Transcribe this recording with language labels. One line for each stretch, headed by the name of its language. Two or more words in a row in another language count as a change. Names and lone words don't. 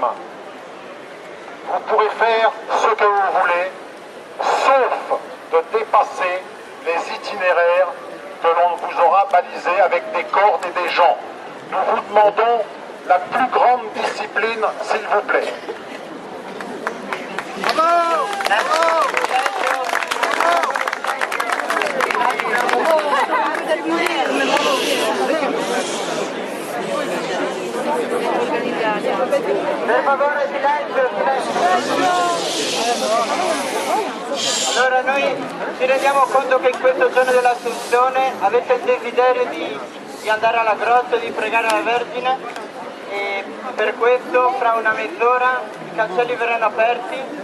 French: Vous pourrez faire ce que vous voulez, sauf de dépasser les itinéraires que l'on vous aura balisés avec des cordes et des gens. Nous vous demandons la plus grande discipline, s'il vous plaît. Bravo! Bravo!
Italian: Per favore silenzio, Allora noi ci rendiamo conto che in questo giorno dell'Assunzione avete il desiderio di andare alla grotta, di pregare la Vergine e per questo fra una mezz'ora i cancelli verranno aperti.